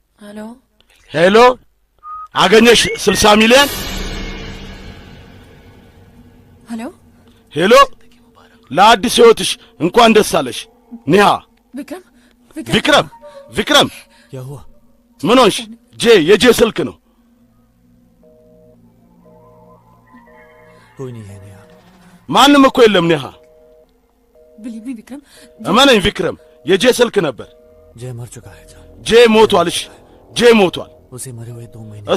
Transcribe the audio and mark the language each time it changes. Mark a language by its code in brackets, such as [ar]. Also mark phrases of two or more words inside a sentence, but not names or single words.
[hi] हेलो [am] ሄሎ አገኘሽ 60 ሚሊዮን [hi] हेलो [am] ሄሎ ለአዲስ ህይወትሽ እንኳን ደስ አለሽ ኒሃ [hi] विक्रम विक्रम विक्रम क्या हुआ [am] ምን ሆንሽ የጄ ስልክ ነው [hi] कोई नहीं है नेहा [am] ማንም እኮ የለም ኒሃ [en] believe me विक्रम [am] እመነኝ विक्रम የጄ ስልክ ነበር [hi] जय मर चुका है जान [am] ጄ ሞቷል እሺ ጄ ሞቷል [hi] उसे मरे हुए 2 महीने